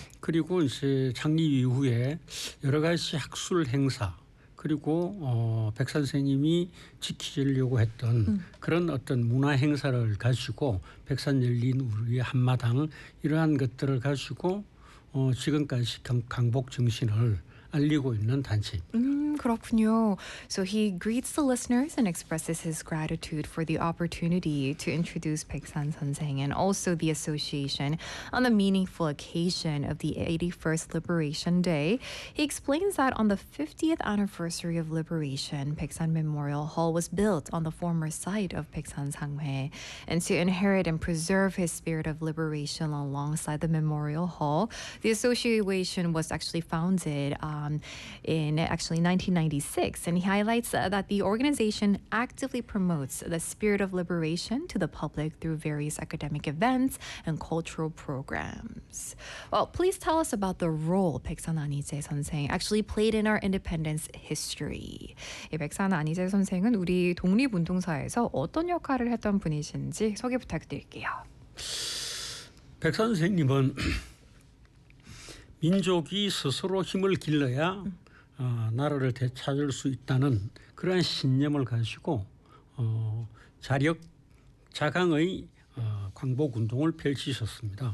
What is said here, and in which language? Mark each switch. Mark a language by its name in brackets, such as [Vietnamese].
[Korean] 그리고 이제 창립 이후에 여러 가지 학술 행사, 그리고 백산 선생님이 지키려고 했던 그런 어떤 문화 행사를 가지고 백산 열린 우리의 한마당, 이러한 것들을 가지고 지금까지 광복 정신을 알리고 있는 단체입니다. 그렇군요. [English] So he greets the listeners and expresses his gratitude for the opportunity to introduce 백산 선생 and also the association on the meaningful occasion of the 81st Liberation Day. He explains that on the 50th anniversary of liberation, 백산 Memorial Hall was built on the former site of 백산 상회, and to inherit and preserve his spirit of liberation alongside the Memorial Hall, the association was actually founded in 1996, and he highlights that the organization actively promotes the spirit of liberation to the public through various academic events and cultural programs. Well, please tell us about the role 백산 안희재 선생 actually played in our independence history. [Korean] 이 백산 안희재 선생은 우리 독립운동사에서 어떤 역할을 했던 분이신지 소개 부탁드릴게요. 백산 선생님은 민족이 스스로 힘을 길러야 나라를 되찾을 수 있다는 그러한 신념을 가지고 자력 자강의 광복운동을 펼치셨습니다.